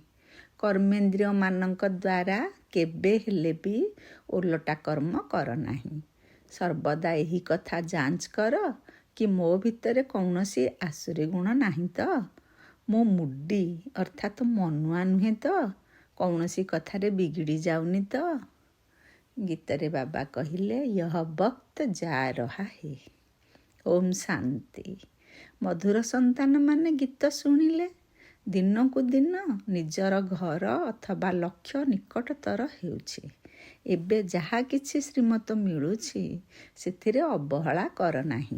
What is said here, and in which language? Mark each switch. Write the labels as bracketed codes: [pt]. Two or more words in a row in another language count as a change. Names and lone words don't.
[or] କର୍ମେନ୍ଦ୍ରିୟମାନଙ୍କ ଦ୍ୱାରା କେବେ ହେଲେ ବି ଓଲଟା କର୍ମ କର ନାହିଁ। ସର୍ବଦା ଏହି କଥା ଯାଞ୍ଚ କର କି ମୋ ଭିତରେ କୌଣସି ଆସୁରୀ ଗୁଣ ନାହିଁ ତ? ମୁଁ ମୁଡି ଅର୍ଥାତ୍ ମନୁଆ ନୁହେଁ ତ? କୌଣସି କଥାରେ ବିଗିଡ଼ି ଯାଉନି ତ? ଗୀତରେ ବାବା କହିଲେ, [hi] यह वक्त जा रहा है। [or] ଓମ୍ ଶାନ୍ତି। ମଧୁର ସନ୍ତାନମାନେ ଗୀତ ଶୁଣିଲେ। ଦିନକୁ ଦିନ ନିଜର ଘର ଅଥବା ଲକ୍ଷ୍ୟ ନିକଟତର ହେଉଛି। ଏବେ ଯାହା କିଛି ଶ୍ରୀମତ ମିଳୁଛି ସେଥିରେ ଅବହେଳା କର ନାହିଁ।